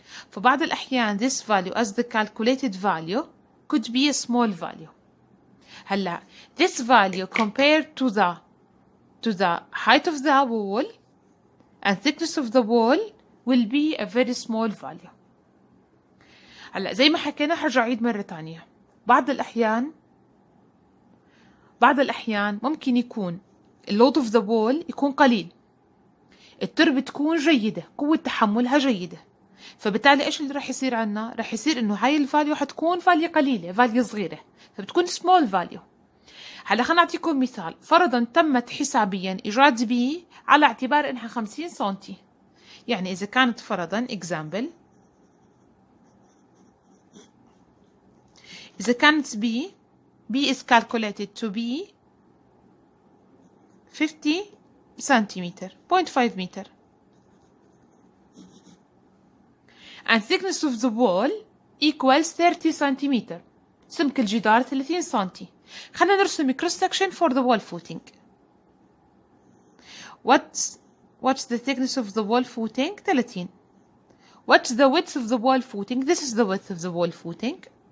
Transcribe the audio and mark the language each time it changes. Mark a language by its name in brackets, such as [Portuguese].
[Arabic] فبعض الأحيان [English] this value as the calculated value could be a small value. هلا this value compared to the height of the wall and thickness of the wall will be a very small value. [Arabic] هلا زي ما حكينا حرجع أعيد مرة تانية. بعض الأحيان ممكن يكون اللود [English] of the wall [Arabic] يكون قليل، التربة تكون جيدة، قوة تحملها جيدة، فبالتالي ايش اللي راح يصير عنا؟ راح يصير انه هاي الفاليو حتكون فاليو قليلة، فاليو صغيرة، فبتكون small value. هلا خلينا نعطيكم مثال. فرضا تمت حسابيا ايجاد بي على اعتبار انها 50 سنتي، يعني اذا كانت فرضا example، اذا كانت [English] B is calculated to be 50 centimeter 0.5 meter and thickness of the wall equals 30 centimeter، [Arabic] سمك الجدار 30 سنتي. خلينا نرسم [English] cross section for the wall footing. What's the thickness of the wall footing? 30. What's the width of the wall footing? This is the width of the wall footing.